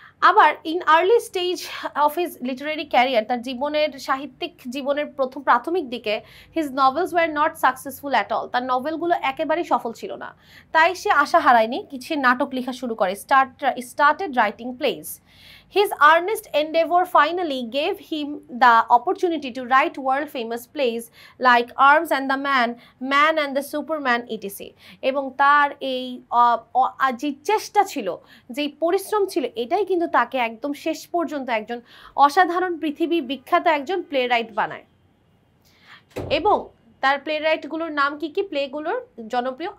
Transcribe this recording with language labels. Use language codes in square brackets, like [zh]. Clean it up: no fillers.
[bn] আবার [en] in early stage of his literary career, [bn] তার জীবনের সাহিত্যিক জীবনের প্রাথমিক দিকে [en] his novels were not successful at all, [bn] তার নভেলগুলো একেবারেই সফল ছিল না। তাই সে আশা হারায়নি, কিছু নাটক লেখা শুরু করে, [en] Started writing plays. His earnest endeavor finally gave him the opportunity to write world-famous plays like Arms and the Man and the Superman, etc. [bn] এবং তার এই যে চেষ্টা ছিল, যে পরিশ্রম ছিল, এটাই কিন্তু তাকে একদম শেষ পর্যন্ত একজন অসাধারণ পৃথিবী বিখ্যাত একজন প্লে রাইট বানায়। এবং তার প্লে রাইটগুলোর নাম কি প্লেগুলোর জনপ্রিয়?